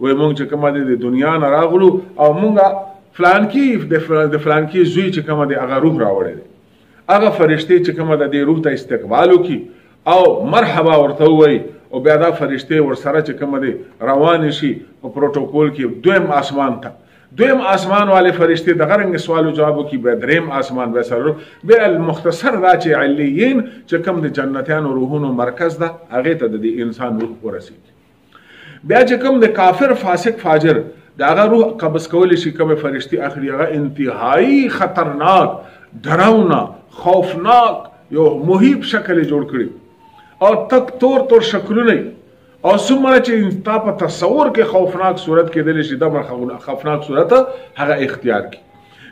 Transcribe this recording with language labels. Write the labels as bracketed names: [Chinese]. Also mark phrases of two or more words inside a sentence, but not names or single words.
[Pashto] وایي مونږ چې کومه دی د دنیا نه راغلو او مونږه فلانکي د فلانکي زوی چې کومه دی هغه روح راوړی دی. هغه فرشتې چې کومه د دې روح ته استقبال وکړي او مرحبا ورته ووایي او بیا دا فرشتې ورسره چې کومه دی روانې شي په پروتوکول کې دویم آسمان ته. دویم آسمان [Urdu] والے فرشتے [Pashto] دغه رنګ سوالو جوابو کې به دریم آسمان به سره به المختصر دا چې علیین چې کوم د جنتیانو روحونو مرکز ده هغه ته د انسان روح ورسیږي. بیا چې کوم د کافر فاسق فاجر دغه روح قبض کول شي، کوم فرشتي اخري هغه انتهایی خطرناک، ډراونا، خوفناک یو مهیب شکل جوړ کړي او تک تور شکلونه او څومره چې تا په تصور کې خوفناک صورت کېدلی شي دغه خوفناک صورت هغه اختیار کړي.